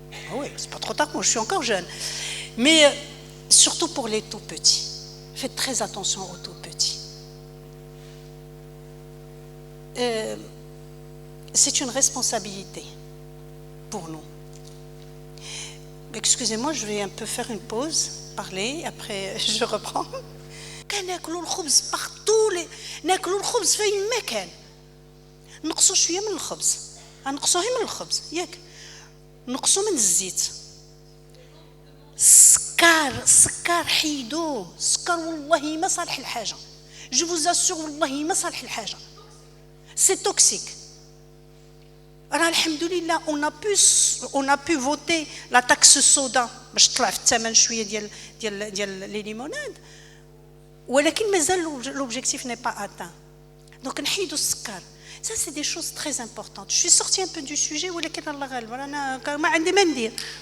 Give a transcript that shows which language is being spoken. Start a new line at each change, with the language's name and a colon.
French: Ah oui, c'est pas trop tard pour moi, je suis encore jeune. Mais surtout pour les tout petits, faites très attention aux tout petits. C'est une responsabilité pour nous. Excusez-moi, je vais un peu faire une pause, parler, après je reprends.
Arabic: كناكلوا الخبز partout ناكلوا الخبز في أي مكان. نقصوا شوية من الخبز، نقصوه من الخبز، ياك نقصوا من الزيت. السكر حيدوه السكر والله ما صالح الحاجه
French: je vous assure
Arabic: والله ما صالح الحاجه
French: c'est toxique
Arabic: راه الحمد لله
French: on a pu voter la taxe soda
Arabic: باش تطلع في الثمن شويه ديال لي ليموناد ولكن مازال
French: l'objectif n'est pas atteint donc
Arabic: نحيدوا السكر
French: ça c'est des choses très importantes je suis sortie un peu du sujet
Arabic: ولكن الله غالب انا ما عندي ما ندير